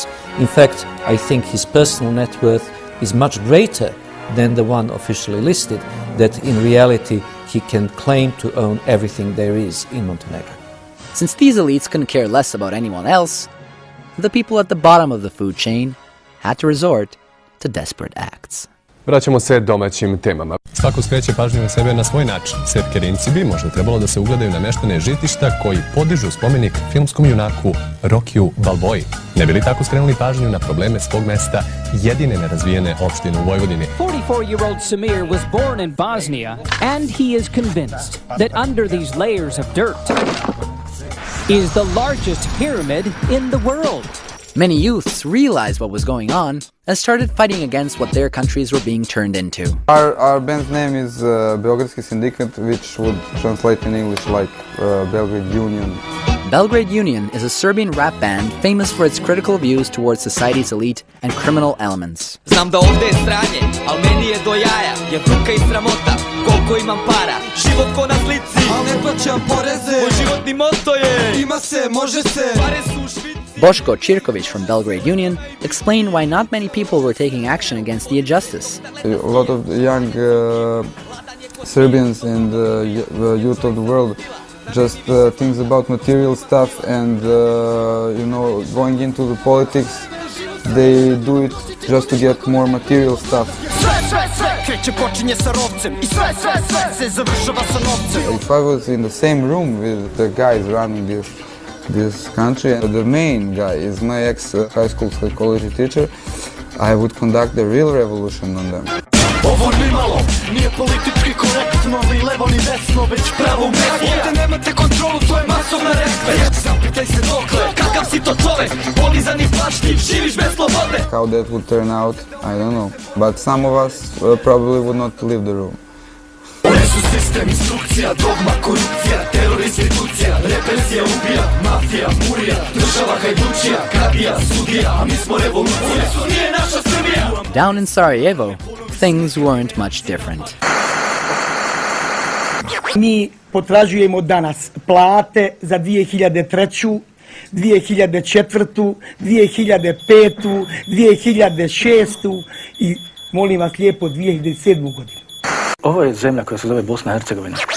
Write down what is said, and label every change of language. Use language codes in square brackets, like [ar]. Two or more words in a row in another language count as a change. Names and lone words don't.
[en] In fact, I think his personal net worth is much greater than the one officially listed, that in reality he can claim to own everything there is in Montenegro. Since these elites couldn't care less about anyone else, the people at the bottom of the food chain had to resort to desperate acts. [sr] Vraćamo se domaćim temama. Svako skreće pažnju na sebe na svoj način. Svetke Rincibi možda trebalo da se ugledaju na meštane Žitišta koji podižu spomenik filmskom junaku Rokiju Balboji. Ne bi li tako skrenuli pažnju na probleme svog mesta, jedine nerazvijene opštine u Vojvodini? [en] 44-year-old Samir was born in Bosnia, and he is convinced that under these layers of dirt is the largest pyramid in the world. Many youths realized what was going on and started fighting against what their countries were being turned into. Our band's name is Beogradski Sindikat, which would translate in English like Belgrade Union. Belgrade Union is a Serbian rap band famous for its critical views towards society's elite and criminal elements. [sr] Znam da ovde je stranje, al meni je do jaja, je bruka i sramota, koliko imam para, život ko na slici, al ne plaćam poreze, moj životni moto je, ima se, može se, pare su u Švici. [en] Boško Čirković from Belgrade Union explained why not many people were taking action against the injustice. A lot of young Serbians and youth of the world just thinks about material stuff and going into the politics, they do it just to get more material stuff. If I was in the same room with the guys running this country, and the main guy is my ex-high school psychology teacher, I would conduct the real revolution on them. [sr] Ovo ni malo, nije politički korektno, ni levo ni desno, već pravo u mesto. Ovdje nemate kontrolu, to je masovna reklama. Zapitaj se dokle, kakav si to čovek, polizan i plaštiv, živiš bez slobode. [en] How that would turn out, I don't know, but some of us probably would not leave the room. [sr] Sistem, instrukcija, dogma, korupcija, teror, institucija, represija, ubija, mafija, murija, država, hajdučija, kadija, sudija, a mi smo revolucija. Nije naša Srbija! [en] Down in Sarajevo, things weren't much different. [bs] Mi potražujemo danas plate za 2003. 2004. 2005. 2006. i molim vas lijepo 2007. godinu. Ovo je zemlja koja se zove Bosna i Hercegovina.